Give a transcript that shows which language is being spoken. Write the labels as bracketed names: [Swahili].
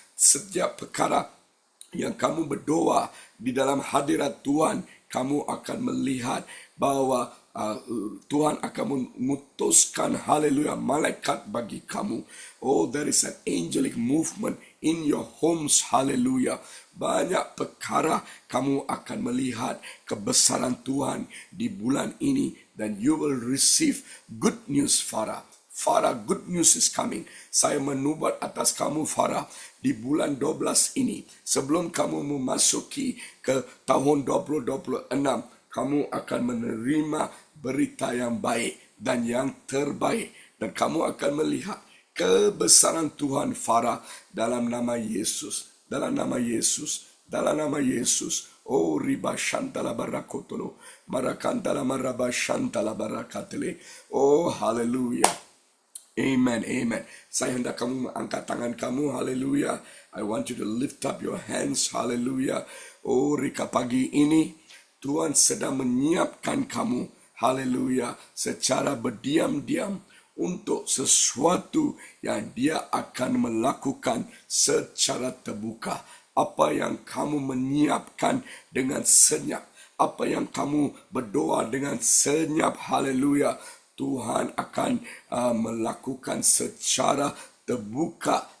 [Malay] Setiap perkara yang kamu berdoa di dalam hadirat Tuhan, kamu akan melihat bahawa Tuhan akan memutuskan, haleluya, malaikat bagi kamu. [English] Oh, there is an angelic movement in your homes, haleluya. [Malay] Banyak perkara kamu akan melihat kebesaran Tuhan di bulan ini. [English] Dan you will receive good news, Farah. Farah, good news is coming. [Malay] Saya menubuat atas kamu, Farah, di bulan 12 ini. Sebelum kamu memasuki ke tahun 2026, kamu akan menerima berita yang baik dan yang terbaik. Dan kamu akan melihat kebesaran Tuhan, Farah, dalam nama Yesus. Dalam nama Yesus. Dalam nama Yesus. Oh, riba shantala barakotolo. Marakantala maraba shantala barakatele. Oh, hallelujah. Amen, amen. Saya hendak kamu angkat tangan kamu, haleluya. [English] I want you to lift up your hands, haleluya. [Malay] Oh, rika pagi ini, Tuhan sedang menyiapkan kamu, haleluya, secara berdiam-diam untuk sesuatu yang Dia akan melakukan secara terbuka. Apa yang kamu menyiapkan dengan senyap, apa yang kamu berdoa dengan senyap, haleluya, Tuhan akan melakukan secara terbuka